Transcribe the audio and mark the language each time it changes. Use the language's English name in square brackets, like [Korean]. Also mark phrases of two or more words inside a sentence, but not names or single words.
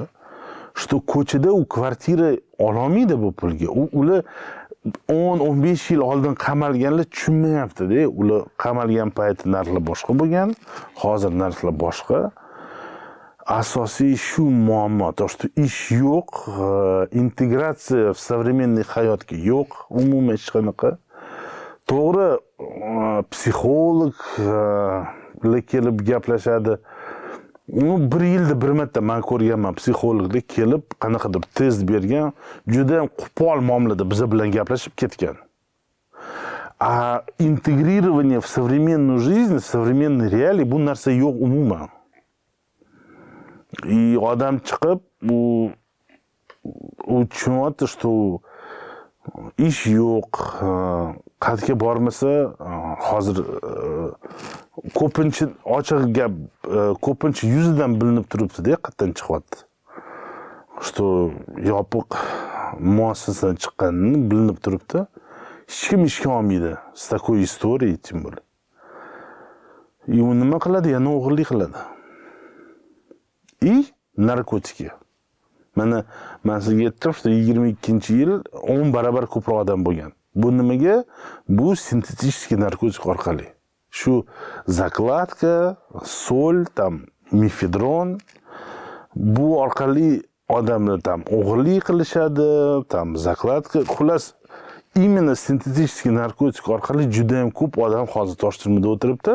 [Uzbek] Что ko'chada u kvartira ololmaydi bu pulga. Ular 10-15 yil oldin qamalganlar tushunmayapti-da. Ular qamalgan payti narxlar boshqa bo'lgan, hozir narxlar boshqa. Asosiy shu muammo, [Russian] то что [Uzbek] ish yo'q, integratsiya [Russian] в современный [Uzbek] hayotga yo'q, umuman hech qanaqa. To'g'ri, psixologlar kelib gaplashadi. Uni 1 yilda 1 marta men ko'rganman, psixologlar kelib qanaqadir test bergan, juda ham qo'pol muomalada biz bilan gaplashib ketgan. [Russian] A интегрирование в современную жизнь, в современный реалии [Uzbek] bu narsa yo'q umuman. И odam chiqib u tushunyapti, что ish yo'q, qayerga bormasa, hozir ko'pincha ochiq gap, ko'pincha yuzidan bilinib turibdi-da, qayerdan chiqyapti. Что yopiq muassasadan chiqqanini bilinib turibdi. Hech kim ishga olmaydi. [Russian] S такой историей, тем более. [Uzbek] U nima qiladi? Yana o'g'irlik qiladi. Narkotika. Mana men sizga aytdim, 22-yil 10 barobar ko'proq odam bo'lgan. Bu nimaga? Bu sintetik narkotik orqali. Shu zakladka, sol, tam mefedron bu orqali odamlar tam o'g'irlik qilishadi, tam zakladka, xullas именно sintetik narkotik orqali juda ham ko'p odam hozir Toshturmada o'tiribdi.